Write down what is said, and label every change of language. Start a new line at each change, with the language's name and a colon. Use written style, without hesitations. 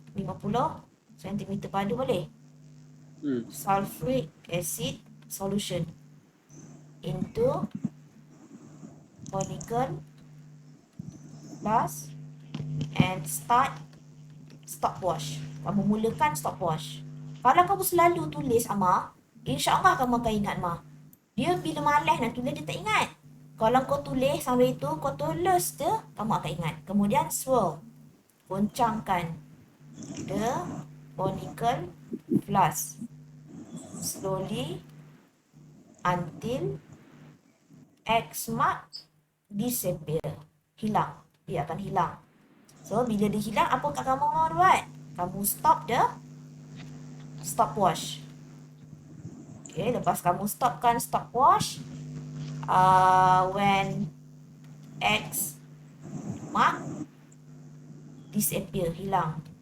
Malay: 50 cm padu boleh?
English: Sulfuric acid solution into conical flask and start stopwatch.
Malay: Kamu mulakan stopwatch. Kalau kamu selalu tulis, Ama, insya-Allah kamu akan ingat, Ma. Dia bila malas nak tulis, dia tak ingat. Kalau kau tulis sampai itu, kau tulis je, kamu akan ingat. Kemudian swirl. Goncangkan
English: the conical flask slowly until X mark disappear.
Malay: Hilang. Dia akan hilang. So, bila dia hilang, apakah kamu mau buat? Kamu
English: stop the stopwatch.
Malay: Okay, lepas kamu stopkan stopwatch,
English: when X mark disappear,
Malay: hilang.